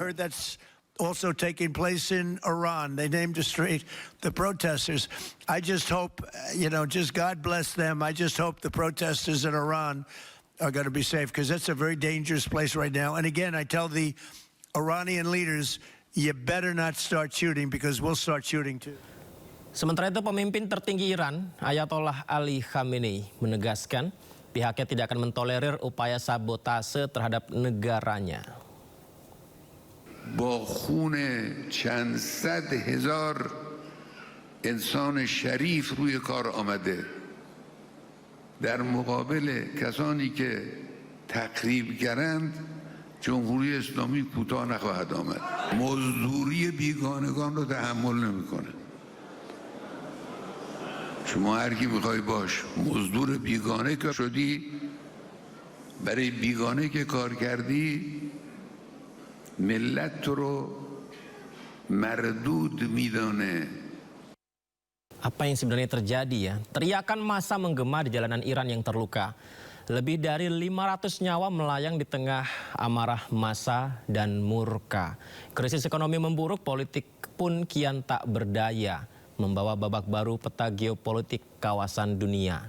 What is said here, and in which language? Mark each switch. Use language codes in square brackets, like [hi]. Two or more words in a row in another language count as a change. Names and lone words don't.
[en] Heard that's also taking place in Iran. They named a street, the protesters. I just hope, just God bless them. I just hope the protesters in Iran are going to be safe because that's a very dangerous place right now. And again, I tell the Iranian leaders, you better not start shooting because we'll start shooting too. [id] Sementara itu pemimpin tertinggi Iran, Ayatollah Ali Khamenei, menegaskan pihaknya tidak akan mentolerir upaya sabotase terhadap negaranya. [fa] با خون چند صد هزار انسان شریف روی کار آمده در مقابل کسانی که تخریبگرند جمهوری اسلامی کوتاه نخواهد آمد. مزدوری بیگانگان رو تحمل نمیکنه. شما هر کی میخوای باش مزدور بیگانه که شدی، برای بیگانه که کار کردی ملت رو مردود میدانه. [id] Apa yang sebenarnya terjadi ya? Teriakan massa menggema di jalanan Iran yang terluka. Lebih dari 500 nyawa melayang di tengah amarah massa dan murka. Krisis ekonomi memburuk, politik pun kian tak berdaya, membawa babak baru peta geopolitik kawasan dunia.